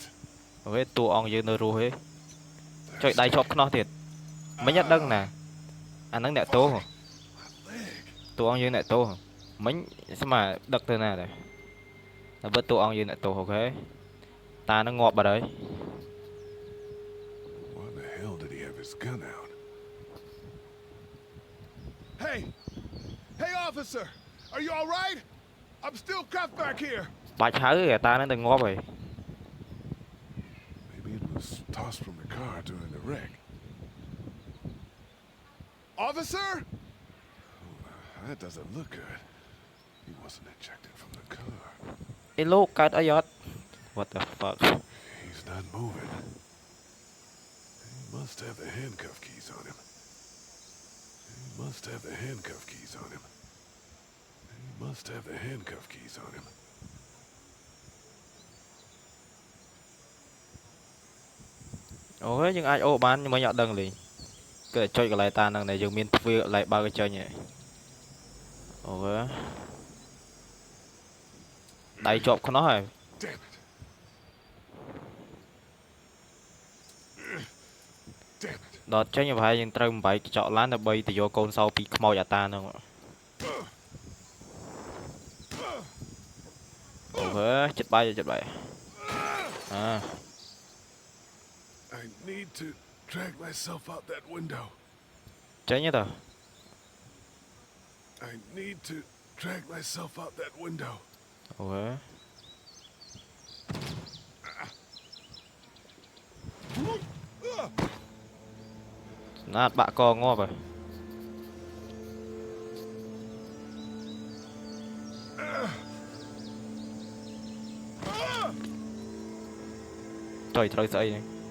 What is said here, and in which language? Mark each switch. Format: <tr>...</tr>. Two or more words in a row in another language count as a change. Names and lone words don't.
<km>អូខេតួអង្គយើងនៅរស់ទេចុចដៃជាប់ខ្នោះទៀតមិញអត់ដឹងណាអាហ្នឹងអ្នកទោស</km> <en>Leg.</en> <km>តួអង្គយើងអ្នកទោសមិញស្មើដឹកទៅណាដែរតែបើតួអង្គយើងអ្នកទោសអូខេតានឹងងាប់បាត់ហើយ</km> <en>Why the hell did he have his gun out? Hey! Hey, officer! Are you all right? I'm still cuffed back here.</en> <km>បាច់ហៅតានឹងទៅងាប់ហើយ</km> <en>Maybe it was tossed from the car during the wreck. Officer? Oh, that doesn't look good. He wasn't ejected from the car.</en> <km>អេលោកកើតអីអត់</km> <en>What the fuck He's not moving. He must have the handcuff keys on him. He must have the handcuff keys on him. He must have the handcuff keys on him.</en> <km>អូខេយើងអាចអូបានមិញអត់ដឹងលេងគឺចុចកន្លែងតានឹងដែលយើងមានទ្វារកន្លែងបើកចេញហើយអូខេដៃជាប់ខ្នោះហើយ</km> <en>Damn it. Damn it.</en> <km>ដល់ចេញប្រហែលយើងត្រូវបំបីកញ្ចក់ឡានដើម្បីទៅយកកូនសោពីខ្មោចអាតានឹងអូខេចិត្តបាយអ</km> <en>I need to drag myself out that window.</en> <km>ចេញទៅ</km> <en>I need to drag myself out that window.</en> <km>អូខេណាត់បាក់កងាប់ហើយចុយត្រូវស្អីនេះ</km>